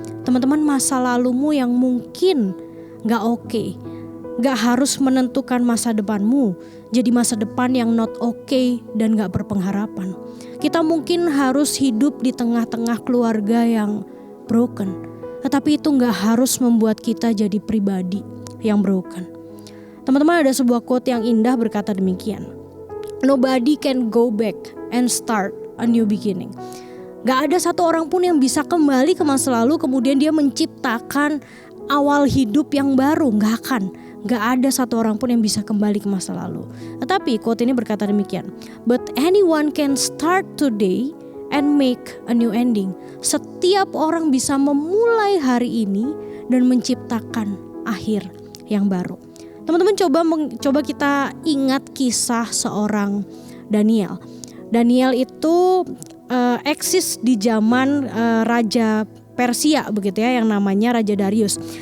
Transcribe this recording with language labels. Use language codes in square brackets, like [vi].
[id] Teman-teman, masa lalumu yang mungkin gak oke, gak harus menentukan masa depanmu jadi masa depan yang not oke dan gak berpengharapan. Kita mungkin harus hidup di tengah-tengah keluarga yang broken, tetapi itu gak harus membuat kita jadi pribadi yang broken. Teman-teman, ada sebuah quote yang indah berkata demikian. [en] Nobody can go back and start a new beginning. [id] Gak ada satu orang pun yang bisa kembali ke masa lalu kemudian dia menciptakan awal hidup yang baru. Gak akan. Gak ada satu orang pun yang bisa kembali ke masa lalu. Tetapi quote ini berkata demikian. [en] But anyone can start today and make a new ending. [id] Setiap orang bisa memulai hari ini dan menciptakan akhir yang baru. Teman-teman, coba kita ingat kisah seorang Daniel. Daniel itu eksis di zaman Raja Persia begitu ya, yang namanya Raja Darius.